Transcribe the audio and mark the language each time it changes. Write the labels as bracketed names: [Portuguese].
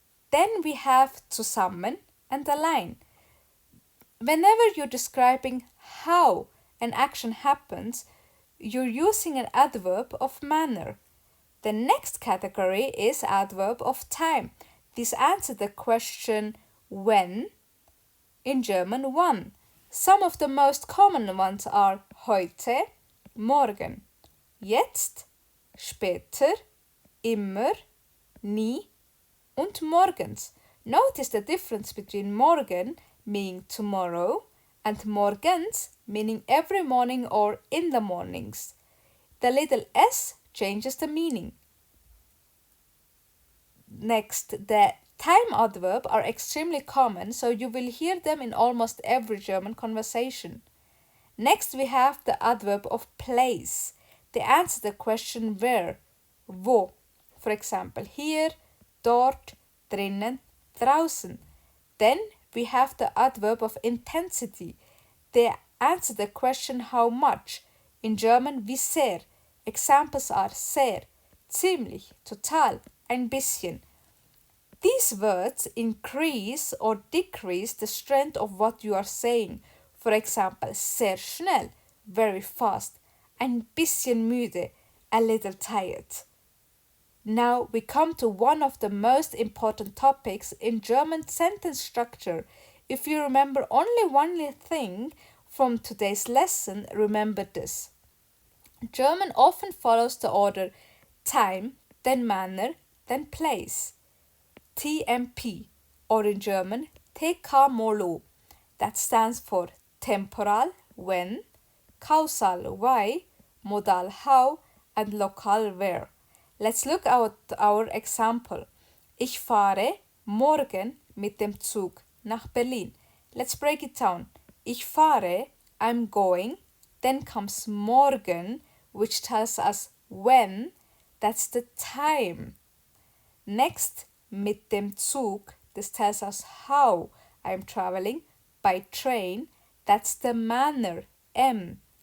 [English] Then we have zusammen and allein. Whenever you're describing how an action happens, you're using an adverb of manner. The next category is adverb of time. These answer the question when, in German wann. Some of the most common ones are [German] heute, morgen, jetzt, später, immer, nie und morgens. [English] Notice the difference between morgen meaning tomorrow and morgens meaning every morning or in the mornings. The little s changes the meaning. Next, the time adverb are extremely common, so you will hear them in almost every German conversation. Next, we have the adverb of place. They answer the question where, wo. For example, [German] hier, dort, drinnen, draußen. [English] Then we have the adverb of intensity. They answer the question how much. In German, [German] wie sehr. [English] Examples are [German] sehr, ziemlich, total, ein bisschen. [English] These words increase or decrease the strength of what you are saying. For example, [German] sehr schnell, [English] very fast, [German] ein bisschen müde, [English] a little tired. Now we come to one of the most important topics in German sentence structure. If you remember only one thing from today's lesson, remember this. German often follows the order time, then manner, then place. TMP, or in German, TK Molo. That stands for temporal, when, causal, why, modal, how, and lokal, where. Let's look at our example. [German] Ich fahre morgen mit dem Zug nach Berlin. [English] Let's break it down. [German] Ich fahre, [English] I'm going. Then comes morgen, which tells us when. That's the time. Next, [German] mit dem Zug. [English] This tells us how I'm traveling. By train. That's the manner. M.